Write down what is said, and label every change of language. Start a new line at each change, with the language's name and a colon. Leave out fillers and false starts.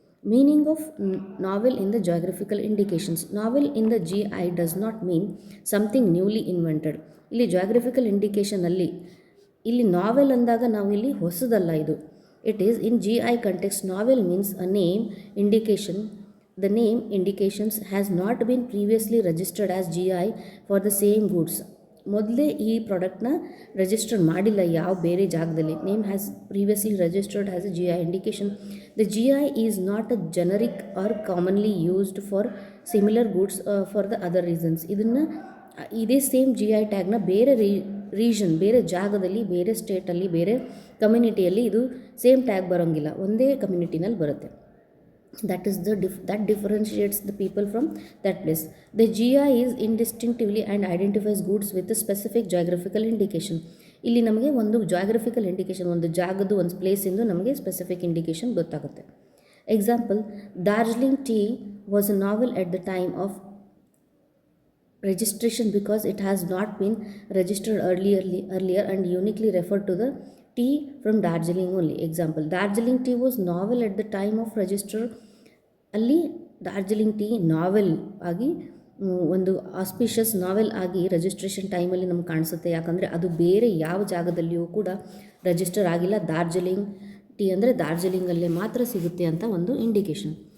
English: Meaning of novel in the geographical indications. Novel in the GI does not mean something newly invented.
Kannada: ಇಲ್ಲಿ geographical ಇಂಡಿಕೇಷನಲ್ಲಿ ಇಲ್ಲಿ ನಾವೆಲ್ ಅಂದಾಗ ನಾವು ಇಲ್ಲಿ ಹೊಸದಲ್ಲ ಇದು.
English: It is in GI context novel means a name indication. The name indications has not been previously registered as GI for the same goods.
Kannada: ಮೊದಲೇ ಈ ಪ್ರಾಡಕ್ಟ್ನ register ಮಾಡಿಲ್ಲ ಯಾವ ಬೇರೆ ಜಾಗದಲ್ಲಿ.
English: Name has previously registered as a GI indication. The GI is not a generic or commonly used for similar goods for the other reasons.
Kannada: ಇದನ್ನು ಇದೇ same GI ಟ್ಯಾಗ್ನ ಬೇರೆ ರೀಜನ್, ಬೇರೆ ಜಾಗದಲ್ಲಿ, ಬೇರೆ ಸ್ಟೇಟಲ್ಲಿ, ಬೇರೆ ಕಮ್ಯುನಿಟಿಯಲ್ಲಿ ಇದು ಸೇಮ್ ಟ್ಯಾಗ್ ಬರೋಂಗಿಲ್ಲ, ಒಂದೇ ಕಮ್ಯುನಿಟಿನಲ್ಲಿ ಬರುತ್ತೆ.
English: That is that differentiates the people from that place. The GI is indistinctively and identifies goods with a specific geographical indication.
Kannada: ಇಲ್ಲಿ ನಮಗೆ ಒಂದು ಜಾಗ್ರಫಿಕಲ್ ಇಂಡಿಕೇಷನ್, ಒಂದು ಜಾಗದ್ದು, ಒಂದು ಪ್ಲೇಸಿಂದು ನಮಗೆ ಸ್ಪೆಸಿಫಿಕ್ ಇಂಡಿಕೇಷನ್ ಗೊತ್ತಾಗುತ್ತೆ.
English: Example, Darjeeling tea was a novel at the time of registration because it has not been registered earlier and uniquely referred to the tea from Darjeeling only. Example, Darjeeling tea was novel at the time of register.
Kannada: ಅಲ್ಲಿ Darjeeling tea ನಾವೆಲ್ ಆಗಿ, ಒಂದು auspicious ನಾವೆಲ್ ಆಗಿ registration ಟೈಮಲ್ಲಿ ನಮ್ಗೆ ಕಾಣಿಸುತ್ತೆ. ಯಾಕಂದರೆ ಅದು ಬೇರೆ ಯಾವ ಜಾಗದಲ್ಲಿಯೂ ಕೂಡ ರಿಜಿಸ್ಟರ್ ಆಗಿಲ್ಲ. ಡಾರ್ಜಿಲಿಂಗ್ ಟೀ ಅಂದರೆ ಡಾರ್ಜಿಲಿಂಗಲ್ಲೇ ಮಾತ್ರ ಸಿಗುತ್ತೆ ಅಂತ ಒಂದು ಇಂಡಿಕೇಷನ್.